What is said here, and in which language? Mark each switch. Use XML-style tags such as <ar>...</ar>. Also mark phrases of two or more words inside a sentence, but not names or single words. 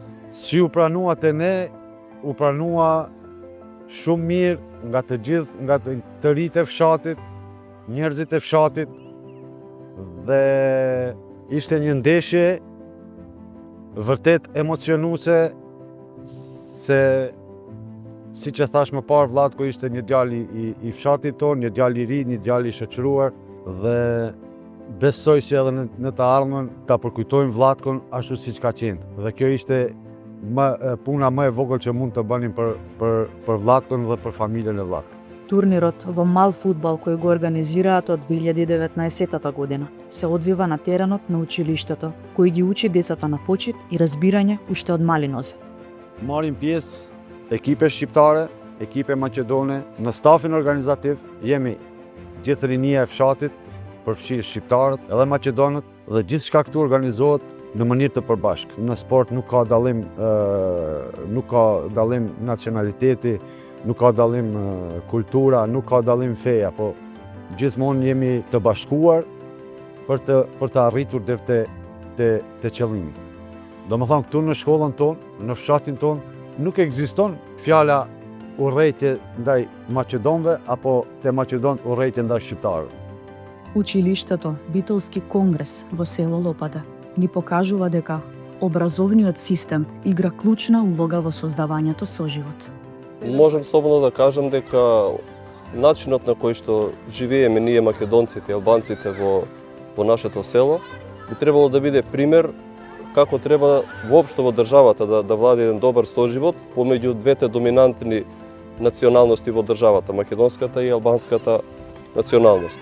<sq>Si u pranua te ne, u pranua shumë mirë nga të gjithë, nga të rinjtë e fshatit, njerëzit e fshatit, dhe ishte një ndeshje vërtet emocionuese, se si që thash më parë, Vlatko ishte një djalë i fshatit tonë, një djalë i ri, një djalë i shoqëruar, dhe besoj se edhe në të ardhmen ta përkujtojmë Vlatkon ashtu siç ka qenë. Dhe kjo ishte puna më e vogël që mund të bënim për Vlatkon dhe për familjen e Vlatkon.</sq> <mk>Турнирот во мал фудбал кој го организираат од 2019 година се одвива на теренот на училиштето, кој ги учи децата на почит и разбирање уште од мали нозе.</mk> <sq>Marrin pjesë ekipe shqiptare, ekipe maqedone, në stafin organizativ jemi gjithë rinia e fshatit, përfshirë shqiptarët edhe maqedonët, dhe gjithçka këtu organizohet në mënyrë të përbashkët. Në sport nuk ka dallim nacionaliteti, nuk ka dallim kultura, nuk ka dallim feja, po gjithmonë jemi të bashkuar për të arritur deri te qëllimi. Domethënë këtu në shkollën tonë, në fshatin tonë, nuk ekziston fjala urrejtje ndaj maqedonëve apo te maqedon urrejtje ndaj shqiptarëve.</sq> <mk>Училиштето Битолски конгрес во село Лопата ни покажува дека образовниот систем игра клучна улога во создавањето соживот. Можем слободно да кажем дека начинот на кој што живееме ние македонците и албанците во нашето село би требало да биде пример како треба воопшто во државата да влади еден добар соживот помеѓу двете доминантни националности во државата, македонската и албанската националност.</mk>